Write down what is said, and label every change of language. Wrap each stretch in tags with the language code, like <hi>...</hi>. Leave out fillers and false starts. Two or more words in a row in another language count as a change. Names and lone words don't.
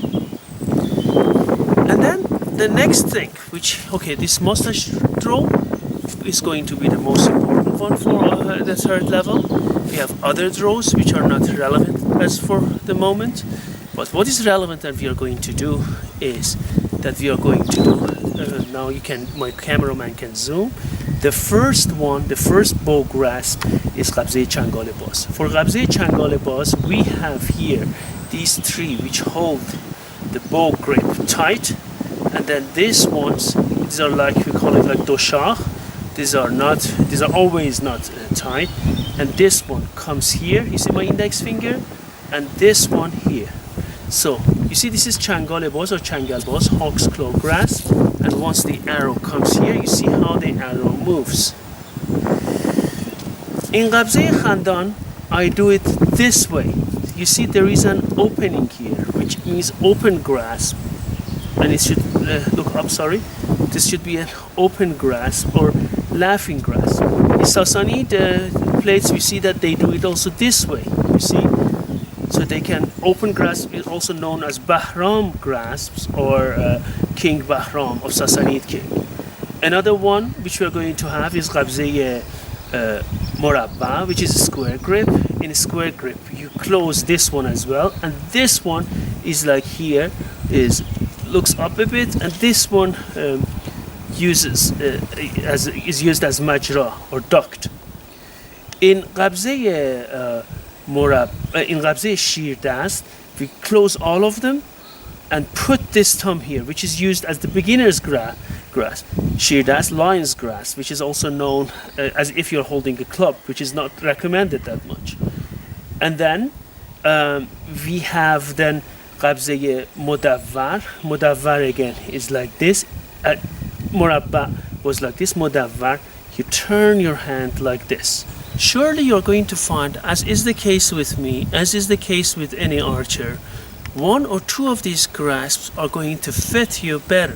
<en>And then the next thing, which, okay, this mustache draw is going to be the most important one for the third level. We have other draws which are not relevant as for the moment, but what is relevant that we are going to do is that we are going to do, now my cameraman can zoom. The first one, the first bow grasp is</en> <fa>قبضه‌ی چنگال.</fa> <en>For</en> <fa>قبضه‌ی چنگال,</fa> <en>we have here these 3 which hold the bow grip tight, and then these ones, these are like, we call it like doshach. These are always not tight, and this one comes here, you see my index finger, and this one here. So you see, this is changal or changal, hawk's claw grasp, and once the arrow comes here, you see how the arrow moves. In</en> <fa>قبضه‌ی خندان,</fa> <en>I do it this way. You see there is an opening here, which means open grasp, and it should look up, sorry, this should be an open grasp or laughing grasp. In Sassanid plates, we see that they do it also this way, you see. So they can open grasp is also known as Bahram grasps, or King Bahram of Sassanid king. Another one which we are going to have is</en> <fa>قبضه‌ی مربع,</fa> <en>which is a square grip. In a square grip, you close this one as well, and this one is like here, looks up a bit, and this one is used as majra or duct. In qabze-ye in</en> <fa>قبضه‌ی شیردست,</fa> <en>we close all of them and put this thumb here, which is used as the beginner's grasp. Shirdast, lion's grasp, which is also known as if you're holding a club, which is not recommended that much. And then we have then</en> <fa>قبضه‌ی مدور.</fa> <en>Modavvar again is like this. Morabba was like this. Modavvar, you turn your hand like this. Surely you're going to find, as is the case with me, as is the case with any archer, 1 or 2 of these grasps are going to fit you better.</en>